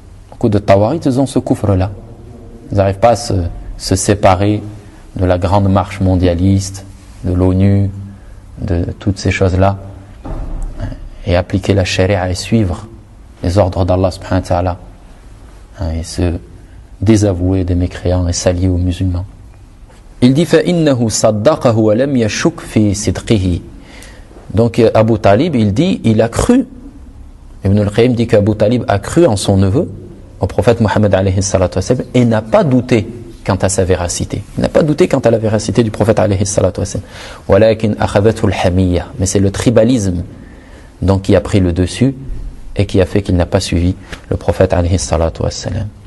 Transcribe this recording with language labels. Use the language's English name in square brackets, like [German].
[French] Beaucoup de tawarites ont ce kufr-là. Ils n'arrivent pas à se séparer de la grande marche mondialiste, de l'ONU, de toutes ces choses-là, et appliquer la sharia et suivre les ordres d'Allah subhanahu wa ta'ala. Et ce désavouer des mécréants et s'allier aux musulmans. Il dit [Arabic] فَإِنَّهُ صَدَّقَهُ وَلَمْ يَشُكْ فِي صِدْقِهِ. [French] Donc Abu Talib, il dit, il a cru. Ibn al-Qayyim dit qu'Abu Talib a cru en son neveu, au prophète Muhammad alayhi salatu wa sallam, et n'a pas douté quant à sa véracité. Il n'a pas douté quant à la véracité du prophète alayhi salatu wa sallam. [Arabic] وَلَكِنْ أَخَذَتُ الْحَمِيَّةِ. [French] Mais c'est le tribalisme donc qui a pris le dessus et qui a fait qu'il n'a pas suivi le prophète alayhi salatu wa sallam.